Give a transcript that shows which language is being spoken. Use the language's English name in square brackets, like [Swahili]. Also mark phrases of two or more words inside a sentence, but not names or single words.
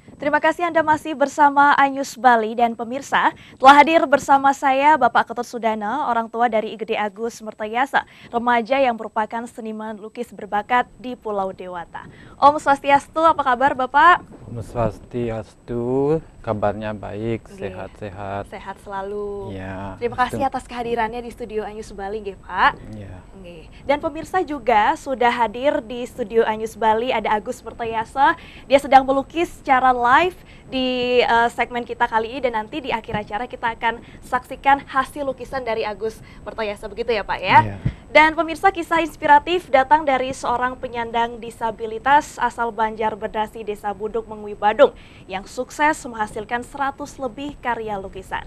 [Indonesian] Terima kasih Anda masih bersama iNews Bali dan pemirsa telah hadir bersama saya Bapak Ketut Sudana, orang tua dari IGD Agus Mertayasa, remaja yang merupakan seniman lukis berbakat di Pulau Dewata. [Balinese] Om Swastiastu, [Indonesian] apa kabar Bapak? [Balinese] Om Swastiastu, [Indonesian] kabarnya baik, Nggih. sehat-sehat. Sehat selalu. Ya, Terima kasih atas kehadirannya di studio iNews Bali, nggih Pak. Ya. Nggih. Dan pemirsa juga sudah hadir di studio iNews Bali, ada Agus Mertayasa. Dia sedang melukis secara live di segmen kita kali ini, dan nanti di akhir acara kita akan saksikan hasil lukisan dari Agus Mertayasa, begitu ya Pak ya? Ya. Dan pemirsa, kisah inspiratif datang dari seorang penyandang disabilitas asal Banjar Berdasi, Desa Buduk, Mengwi, Badung yang sukses menghasilkan 100 lebih karya lukisan.